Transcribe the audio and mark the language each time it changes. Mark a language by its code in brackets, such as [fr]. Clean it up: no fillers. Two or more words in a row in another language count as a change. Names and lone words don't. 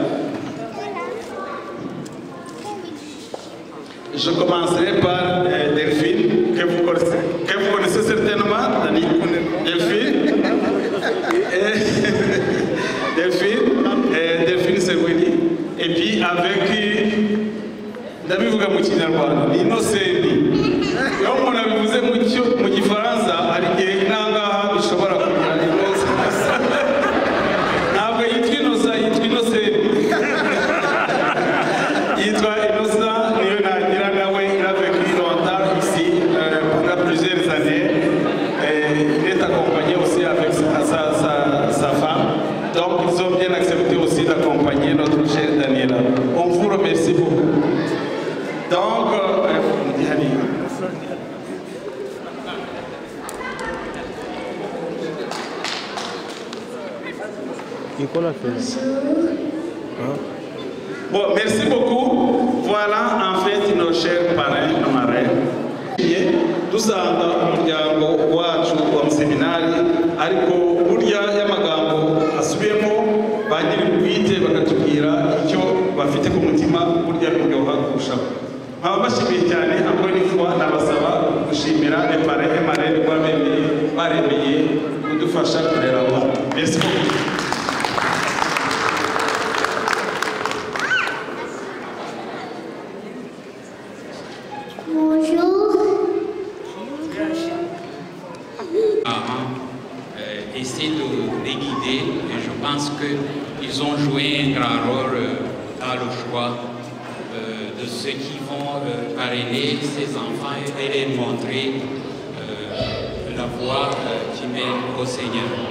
[fr] Je commencerai par Delphine, que vous connaissez certainement, Delphine. Delphine Serwini. Et puis avec [rw] ndabivuga mu Kinyarwanda [fr] Innocent. [rw] Yo umuntu abivuze mu Gifaransa hari igihe inangaha bishobora kugira ibibazo. Ntabwo yitwa Innocent. Yitwa Innocent, niyo nagira nawe [fr] il a vécu longtemps ici pendant plusieurs années. Il est accompagné aussi avec sa femme. Donc ils ont bien accepté aussi d'accompagner notre chère Daniela. On vous remercie beaucoup. Donc, bon, merci beaucoup. Voilà en fait nos chers parrains et marraines. [rw] Dusanga umuryango wacu wa seminari ariko burya y'amagambo asubiyemo bagira ubwite bakatubwira icyo bafite ku mutima burya biryoha kurushaho. Abashimiye cyane [fr] encore une fois [rw] nabasaba gushimira [fr] les parrains et marraines [rw] baremeye kudufasha kurera abo. [fr] Merci beaucoup. Essayer de les guider et je pense qu'ils ont joué un grand rôle dans le choix de ceux qui vont parrainer ces enfants et les montrer la voie qui mène au Seigneur.